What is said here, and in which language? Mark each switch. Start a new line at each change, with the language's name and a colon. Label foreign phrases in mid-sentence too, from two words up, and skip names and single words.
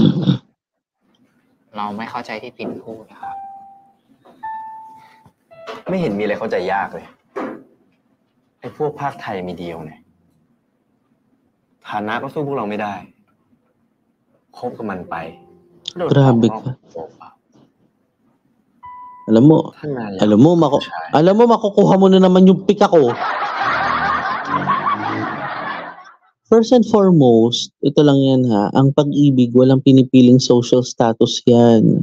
Thai: เราไม่เข้าใจที่ตินพูดนะครับ ไม่เห็นมีอะไรเข้าใจยากเลยไอ้พวกภาคไทยมีเดียวเนี่ยฐานะก็สู้พวกเราไม่ได้คบกับมันไป
Filipino: Grabe ka. Alam mo, makukuha mo na naman yung pika ko.
English: First and foremost,
Filipino: ito lang yan ang pag-ibig, walang pinipiling
English: social status
Filipino: yan.